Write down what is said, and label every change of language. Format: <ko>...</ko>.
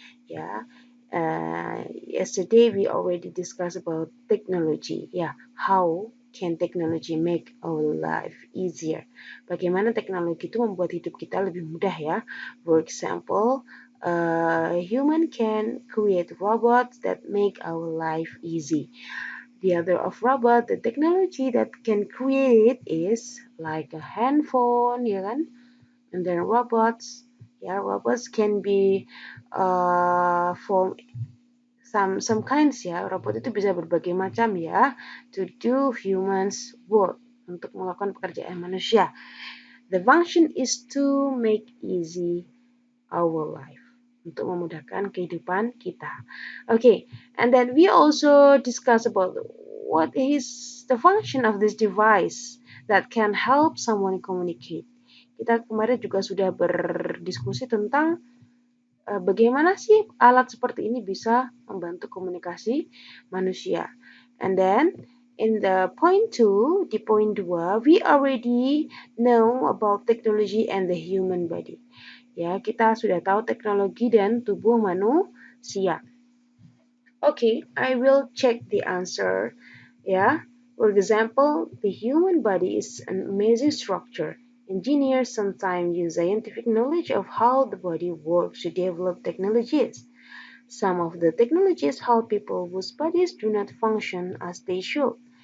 <en>Ya, yesterday we already discussed about technology. Ya, how can technology make our life easier?</en> <id>Bagaimana teknologi itu membuat hidup kita lebih mudah ya.</id> <en>For example, human can create robots that make our life easy. The other of robot, the technology that can create is like a handphone, ya kan? And then robots can be for some kinds ya.</en> <id>Robot itu bisa berbagai macam ya,</id> <en>to do humans work,</en> <id>untuk melakukan pekerjaan manusia.</id> <en>The function is to make easy our life,</en> <id>untuk memudahkan kehidupan kita.</id> <en>Okay, and then we also discuss about what is the function of this device that can help someone communicate.</en> <id>Kita kemarin juga sudah berdiskusi tentang bagaimana sih alat seperti ini bisa membantu komunikasi manusia.</id> <en>And then in the point 2,</en> <id>di poin 2,</id> <en>we already know about technology and the human body.</en> <id>Ya, kita sudah tahu teknologi dan tubuh manusia.</id> <en>Okay, I will check the answer. Ya, for example, the human body is an amazing structure. Engineers sometimes use scientific knowledge of how the body works to develop technologies. Some of the technologies help people whose bodies do not function as they should.</en>